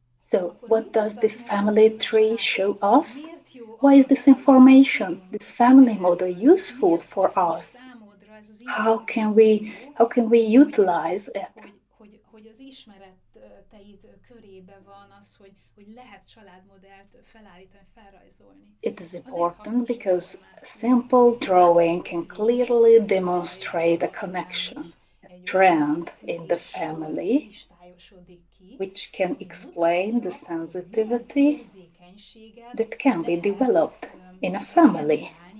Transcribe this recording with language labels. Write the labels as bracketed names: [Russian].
[English] So, what does this family tree show us? Why is this information, this family model, useful for us? How can we utilize it? [Hungarian] Hogy az ismereteid körébe van az, hogy lehet családmodellt felállítani, felrajzolni. [English] It is important because simple drawing can clearly demonstrate a connection, a trend in the family, which can explain the sensitivity that can be developed in a family.